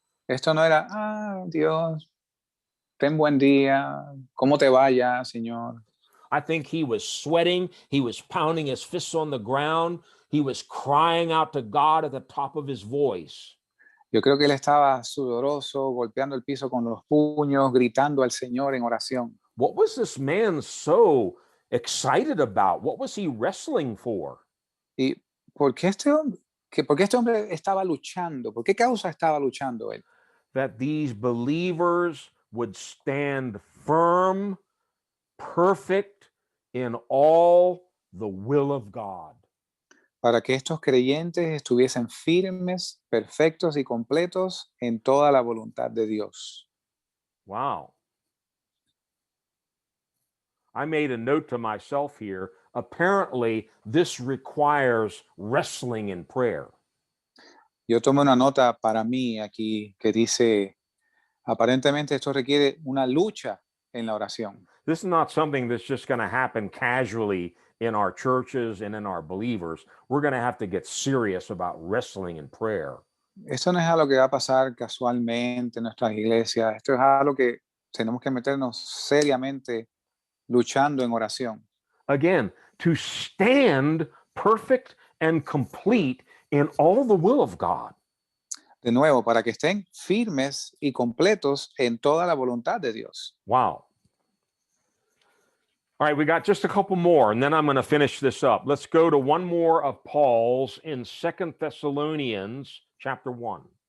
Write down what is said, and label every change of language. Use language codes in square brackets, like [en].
[es] Esto no era, Dios, ten buen día, ¿cómo te vaya, Señor? [en] I think he was sweating. He was pounding his fists on the ground. He was crying out to God at the top of his voice. [es] Yo creo que él estaba sudoroso, golpeando el piso con los puños, gritando al Señor en oración. [en] What was this man so excited about? What was he wrestling for? [es] ¿Y por qué por qué este hombre estaba luchando? ¿Por qué causa estaba luchando él? [en] That these believers would stand firm, perfect in all the will of God. [es] Para que estos creyentes estuviesen firmes, perfectos y completos en toda la voluntad de Dios. Wow. [en] I made a note to myself here. Apparently, this requires wrestling in prayer. [es] Yo tomé una nota para mí aquí que dice, aparentemente esto requiere una lucha en la oración. [en] This is not something that's just going to happen casually in our churches and in our believers. We're going to have to get serious about wrestling in prayer. [es] Esto no es algo que va a pasar casualmente en nuestras iglesias. Esto es algo que tenemos que meternos seriamente luchando en oración. [en] Again, to stand perfect and complete in all the will of God. [es] De nuevo, para que estén firmes y completos en toda la voluntad de Dios. Wow. [en] All right, we got just a couple more, and then I'm going to finish this up. Let's go to one more of Paul's in 2 Thessalonians chapter 1.